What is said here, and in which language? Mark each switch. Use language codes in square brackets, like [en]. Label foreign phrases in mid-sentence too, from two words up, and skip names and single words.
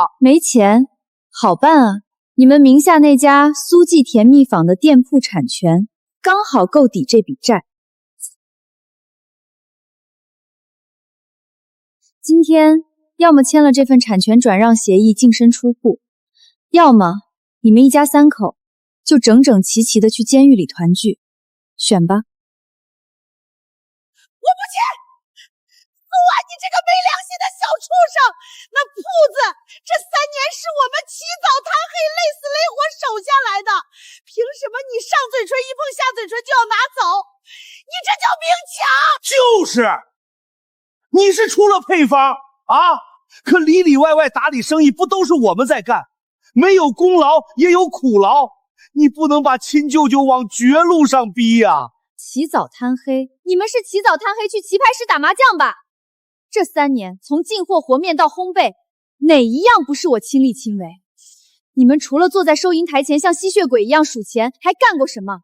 [zh] 沒錢，好辦啊，你們名下那家蘇記甜蜜坊的店鋪產權剛好夠抵這筆債。今天要麼簽了這份產權轉讓協議淨身出戶，要麼你們一家3口就整整齊齊的去監獄裡團聚，選吧。我不簽！苏婉，你這個沒良心的小畜生！那鋪子這3年是我們起早貪黑、累死累活守下來的，憑什麼你上嘴唇一碰下嘴唇就要拿走？你這叫明搶！就是，你是出了配方啊，可裡裡外外打理生意不都是我們在幹？沒有功勞也有苦勞，你不能把親舅舅往絕路上逼呀！起早貪黑，你們是起早貪黑去棋牌室打麻將吧？這3年從進貨和面到烘焙，哪一樣不是我親力親為？你們除了坐在收銀台前像吸血鬼一樣數錢，還幹過什麼？